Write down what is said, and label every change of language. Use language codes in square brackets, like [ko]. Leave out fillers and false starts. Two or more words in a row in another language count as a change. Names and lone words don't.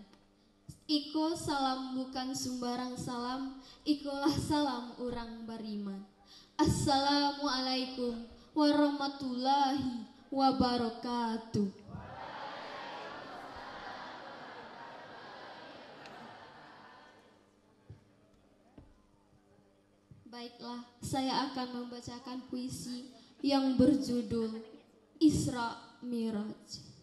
[min] Iko salam bukan sembarang salam, ikolah salam orang bariman. [ar] السلام عليكم ورحمة الله وبركاته. [id] Baiklah, saya akan membacakan puisi yang berjudul Isra Miraj.